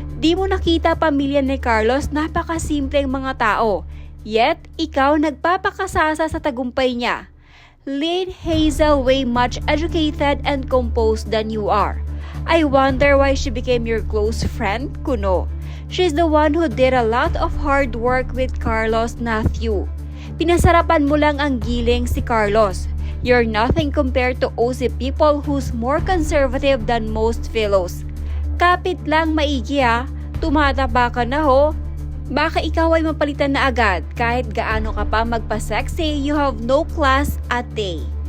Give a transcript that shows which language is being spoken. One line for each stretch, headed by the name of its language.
Filipino: Di mo nakita pamilya ni Carlos, napakasimpleng mga tao. Yet, ikaw nagpapakasasa sa tagumpay niya.
English: Lynn Hazel way much educated and composed than you are. I wonder why she became your close friend, Kuno. She's the one who did a lot of hard work with Carlos, not you.
Filipino: Pinasarapan mo lang ang giling si Carlos.
English: You're nothing compared to OC people who's more conservative than most fellows.
Filipino: Kapit lang maigi ha, tumataba ka na ho. Baka ikaw ay mapalitan na agad kahit gaano ka pa magpa-sexy,
English: you have no class at day."